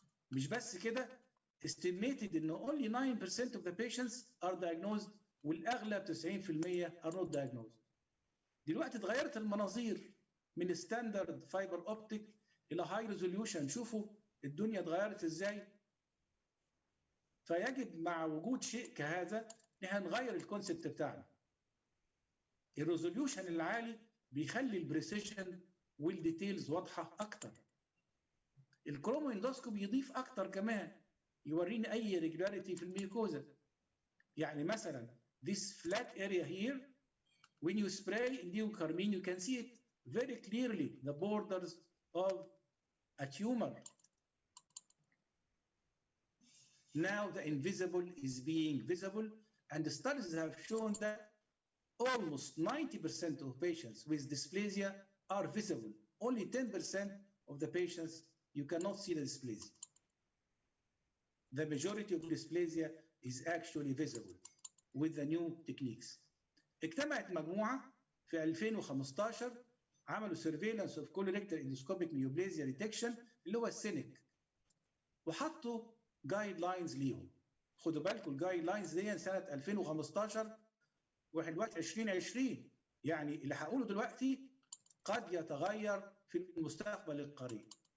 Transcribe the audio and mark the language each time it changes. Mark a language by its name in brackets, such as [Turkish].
[Arabic] مش بس كده، [English] estimated ان only 9% of the patients are diagnosed والاغلب 90% are not diagnosed. [Arabic] دلوقتي اتغيرت المناظير من ستاندرد فايبر اوبتيك الى هاي ريزوليوشن. شوفوا الدنيا اتغيرت ازاي. فيجب مع وجود شيء كهذا ان احنا نغير الكونسبت بتاعنا. الريزوليوشن العالي بيخلي البريسيشن والديتيلز واضحه اكتر. الكرومو اندوسكوب يضيف اكتر كمان، يوريني اي irregularity في الميوكوزا. يعني مثلا [English] this flat area here when you spray endocarmine you can see it very clearly, the borders of a tumor. Now the invisible is being visible, and the studies have shown that almost 90% of patients with dysplasia are visible. Only 10% of the patients you cannot see the dysplasia. The majority of dysplasia is actually visible with the new techniques. [Arabic] اجتمعت مجموعة في 2015 عملوا [English] surveillance of colorectal endoscopic neoplasia detection [Arabic] اللي هو السينك، وحطوا جايد لاينز ليهم. خدوا بالكم الجايد لاينز دي سنة 2015 واحنا دلوقتي 2020، يعني اللي هقوله دلوقتي قد يتغير في المستقبل القريب.